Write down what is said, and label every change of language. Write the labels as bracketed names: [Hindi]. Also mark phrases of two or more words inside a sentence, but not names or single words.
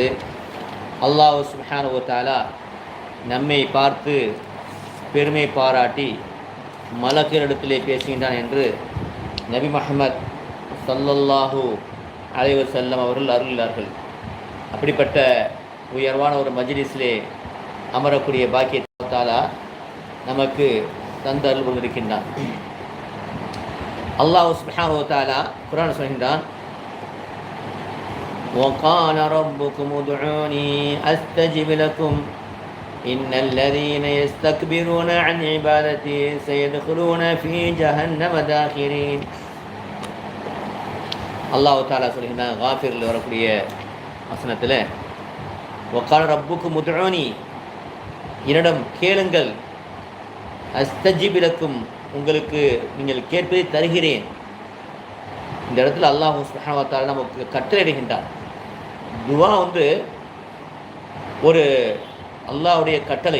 [Tamil] அல்லாஹ் [Arabic] سبحانه وتعالى [Tamil] நம்மை பார்த்து பெருமை பாராட்டி மலக்குகளிடத்திலே பேசுகின்றான் என்று நபி முஹம்மத் [Arabic] صلى الله عليه وسلم [Tamil] அவர்கள் அருளினார்கள். அப்படிப்பட்ட உயர்வான ஒரு மஜ்லிஸிலே அமரக்கூடிய பாக்கியத்தை தஆலா நமக்கு தந்து அருள் புரிந்திருக்கின்றான். அல்லாஹ் [Arabic] سبحانه وتعالى [Tamil] குர்ஆன் சொல்கின்றான், [Arabic] وَقَالَ رَبُّكُمُ ادْعُونِي أَسْتَجِبْ لَكُمْ إِنَّ الَّذِينَ يَسْتَكْبِرُونَ عَنْ عِبَادَتِي سَيَدْخُلُونَ فِي جَهَنَّمَ دَاخِرِينَ. [Tamil] அல்லாஹ் தஆலா சொல்கின்றான் காஃபிரில் வரக்கூடிய வசனத்தில், [Arabic] وَقَالَ رَبُّكُمُ ادْعُونِي, [Tamil] என்னிடம் கேளுங்கள், [Arabic] أستجب لكم, [Tamil] உங்களுக்கு நீங்கள் கேட்பதை தருகிறேன். இந்த இடத்துல அல்லாஹ் [Arabic] سبحانه وتعالى [Tamil] நமக்கு கட்டளையிடுகின்றார். துவா ஒரு அல்லாஹ்வுடைய கட்டளை.